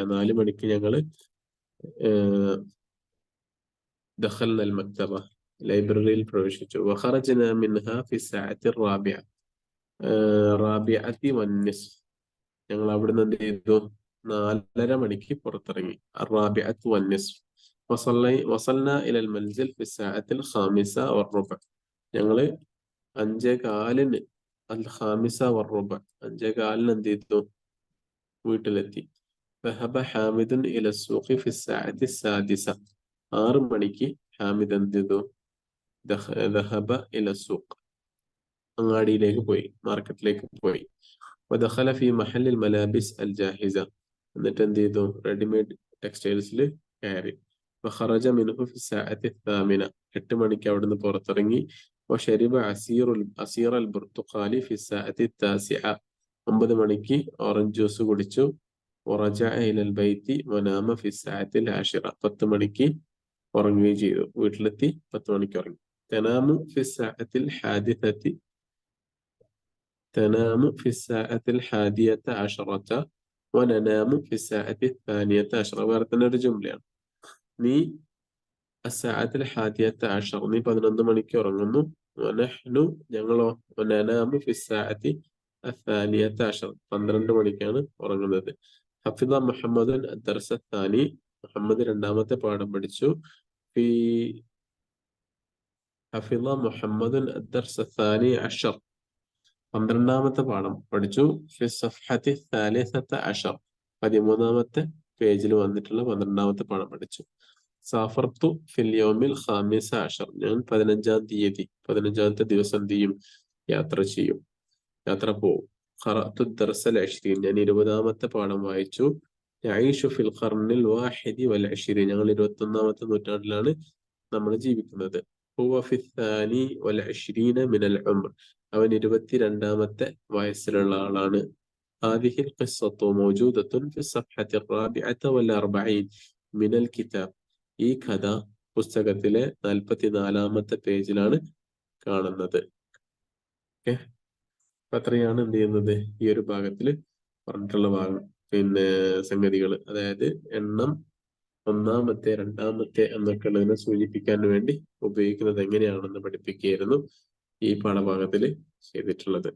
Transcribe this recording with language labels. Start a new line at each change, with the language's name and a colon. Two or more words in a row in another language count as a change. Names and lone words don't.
Malayalam: 4 മണിക്ക് ഞങ്ങൾ
Arabic: دخلنا المكتبة,
Malayalam: ലൈബ്രറിയിൽ പ്രവേശിച്ചു.
Arabic: وخرجنا منها في الساعة الرابعة، الرابعة والنصف.
Malayalam: ഞങ്ങൾ അവിടുന്ന് എന്ത് ചെയ്തു, 4:30 മണിക്ക് പുറത്തിറങ്ങി.
Arabic: الرابعة والنصف. وصلنا إلى المنزل في الساعة 5:15.
Malayalam: ഞങ്ങള് 5:15 5:15 5:15 എന്ത് ചെയ്തു, വീട്ടിലെത്തി.
Arabic: ذهب حامد إلى السوق في الساعة 6:00.
Malayalam: 6 മണിക്ക് ഹാമിദ് എന്ത് ചെയ്തു,
Arabic: ذهب إلى السوق,
Malayalam: അങ്ങാടിയിലേക്ക് പോയി, മാർക്കറ്റിലേക്ക് പോയി.
Arabic: ودخل في محل الملابس الجاهزة.
Malayalam: എന്നിട്ട് എന്ത് ചെയ്തു, റെഡിമെയ്ഡ് ടെക്സ്റ്റൈൽസിൽ കയറി.
Arabic: وخرج منه في الساعة 8:00.
Malayalam: 8 മണിക്ക് അവിടുന്ന് പുറത്തിറങ്ങി.
Arabic: وشرب عصير البرتقال في الساعة 9:00.
Malayalam: 9 മണിക്ക് ഓറഞ്ച് ജ്യൂസ് കുടിച്ചു.
Arabic: ورجع إلى البيت ونام في الساعة 10:00.
Malayalam: 10 മണിക്ക് ഉറങ്ങുകയും ചെയ്തു. വീട്ടിലെത്തി 10 മണിക്ക് ഉറങ്ങി.
Arabic: تنام في الساعة 11:00. تنام في الساعة 11:10 وننام في الساعة 12:10.
Malayalam: വേറെ തന്നെ ഒരു ജുംലയാണ്. നീ الساعة 11:10, നീ 11 മണിക്ക് ഉറങ്ങുന്നു.
Arabic: ونحن ഞങ്ങളോ, وننام في الساعة 12:10,
Malayalam: 12 മണിക്കാണ് ഉറങ്ങുന്നത്.
Arabic: حفظ محمد الدرس الثاني.
Malayalam: മുഹമ്മദ് രണ്ടാമത്തെ പാഠം പഠിച്ചു.
Arabic: في حفظ محمد الدرس الثاني عشر.
Malayalam: 12ാമത്തെ പാഠം പഠിച്ചു.
Arabic: في صفحة الثالثة عشر.
Malayalam: 13ാമത്തെ പേജിൽ വന്നിട്ടുള്ള 12ാമത്തെ പാഠം പഠിച്ചു.
Arabic: سافرت في اليوم الخامس عشر.
Malayalam: ഞാൻ 15-ാം തീയതി, 15ാമത്തെ ദിവസം എന്ത് ചെയ്യും, യാത്ര ചെയ്യും, യാത്ര പോവും.
Arabic: ഖറഅതു الدرس العشرين.
Malayalam: ഞാൻ 20ാമത്തെ പാഠം വായിച്ചു.
Arabic: يعيش في القرن الواحد والعشرين.
Malayalam: ഞങ്ങൾ 21ാമത്തെ നൂറ്റാണ്ടിലാണ് നമ്മൾ ജീവിക്കുന്നത്.
Arabic: هو في الثاني والعشرين من العمر.
Malayalam: അവൻ 22ാമത്തെ വയസ്സിലുള്ള ആളാണ്.
Arabic: هذه القصة موجودة في الصفحة 44 من الكتاب.
Malayalam: ഈ കഥ പുസ്തകത്തിലെ 44-ാമത്തെ പേജിലാണ് കാണുന്നത്. ഓക്കെ, അപ്പൊ അത്രയാണ് എന്ത് ചെയ്യുന്നത് ഈ ഒരു ഭാഗത്തിൽ പറഞ്ഞിട്ടുള്ള ഭാഗം. സംഗതികൾ, അതായത് എണ്ണം ഒന്നാമത്തെ, രണ്ടാമത്തെ എന്നൊക്കെ ഉള്ളതിനെ സൂചിപ്പിക്കാൻ വേണ്ടി ഉപയോഗിക്കുന്നത് എങ്ങനെയാണെന്ന് പഠിപ്പിക്കുകയായിരുന്നു ഈ പാഠഭാഗത്തിൽ ചെയ്തിട്ടുള്ളത്.